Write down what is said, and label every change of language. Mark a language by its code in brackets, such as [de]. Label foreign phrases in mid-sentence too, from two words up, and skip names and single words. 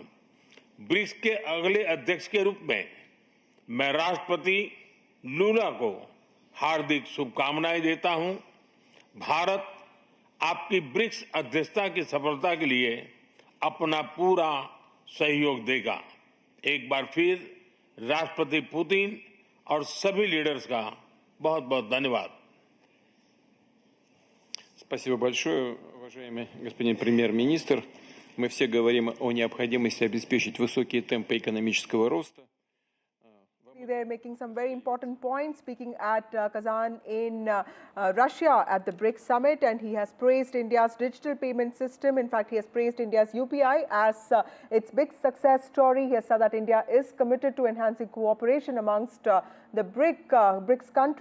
[hi] ब्रिक्स के अगले अध्यक्ष के रूप में मैं राष्ट्रपति लूला को हार्दिक शुभकामनाएं देता हूं। भारत आपकी ब्रिक्स अध्यक्षता की सफलता के लिए अपना पूरा सहयोग देगा। एक बार फिर राष्ट्रपति पुतिन और सभी लीडर्स का बहुत बहुत धन्यवाद। [ru] Спасибо большое, уважаемый господин премьер-министр. Мы все говорим о необходимости обеспечить высокие темпы экономического роста. [en] They're making some very important points, speaking at Kazan in Russia at the BRICS summit, and he has praised India's digital payment system. In fact, he has praised India's UPI as its big success story. He has said that India is committed to enhancing cooperation amongst the BRICS countries.